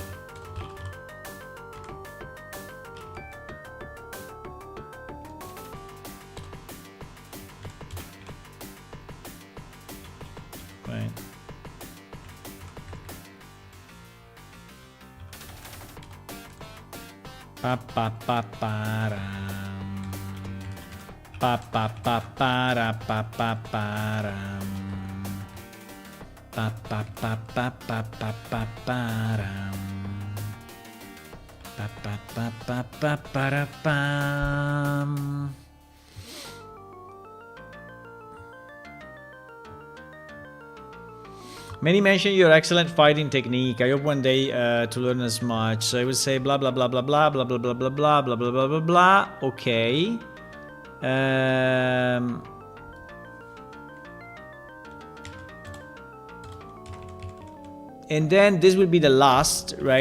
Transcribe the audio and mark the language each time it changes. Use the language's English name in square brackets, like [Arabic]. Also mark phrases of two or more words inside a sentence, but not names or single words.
[English] Right. Pa pa pa pa ram. Pa pa pa pa ra pa pa pa ram. Pa pa pa pa pa pa pa pa ram. Pa pa pa pa pa pa ra pam. Many mention your excellent fighting technique. I hope one day to learn as much. So I will say blah blah blah blah blah blah blah blah blah blah blah blah blah blah blah. Okay. And then this will be the last, right?